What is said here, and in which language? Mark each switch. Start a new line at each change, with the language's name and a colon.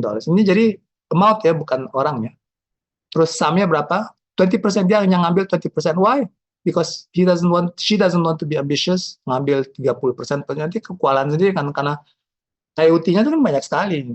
Indonesian: Ini jadi amount ya, bukan orangnya. Terus SAM-nya berapa? 20%, dia hanya ngambil 20%.
English: Why? Because she doesn't want to be ambitious,
Indonesian: ngambil 30%. Nanti kekualan sendiri kan, karena IoT-nya itu kan banyak sekali.